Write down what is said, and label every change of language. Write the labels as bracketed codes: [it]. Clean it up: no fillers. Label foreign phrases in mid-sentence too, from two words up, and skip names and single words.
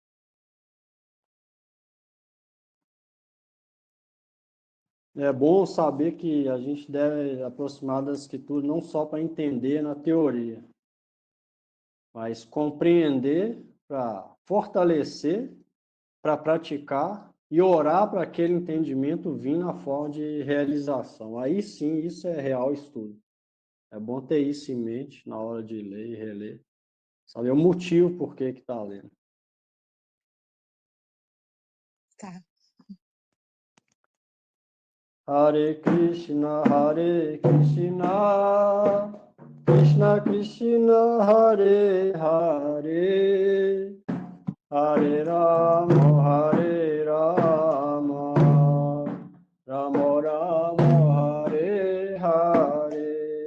[pt] É bom saber que a gente deve aproximar das escrituras não só para entender na teoria, mas compreender para fortalecer, para praticar e orar para aquele entendimento vir na forma de realização. Aí sim, isso é real estudo. É bom ter isso em mente na hora de ler e reler. Saber o motivo por que está lendo. Tá. [sa] Hare Krishna, Krishna Krishna, Hare Hare, Hare Rama, Rama Rama, Hare Hare,